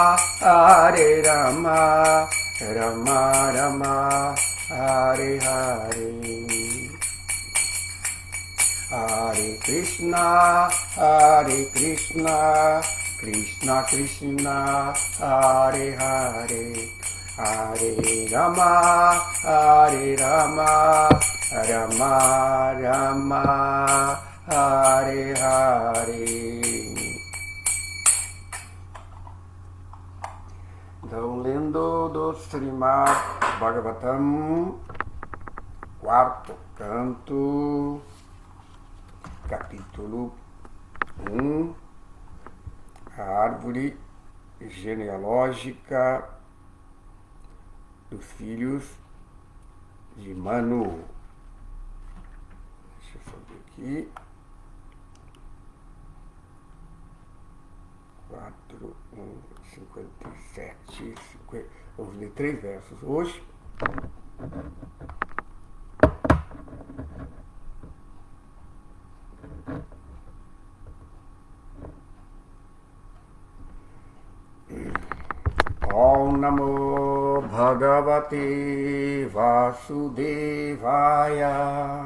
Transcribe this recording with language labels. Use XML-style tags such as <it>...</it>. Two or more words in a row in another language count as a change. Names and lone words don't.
<sa>राम राम हरे हरे हरे कृष्ण कृष्ण कृष्ण हरे हरे हरे राम राम राम हरे हरे.</sa> <pt>Então, lendo do Srimad Bhagavatam, quarto canto, capítulo 1, a árvore genealógica dos filhos de Manu. Deixa eu só ver aqui. aqui. 4, 57, 50. Vamos ler 3 versos hoje.</pt> <sa>ॐ नमो भगवते वासुदेवाय.</sa>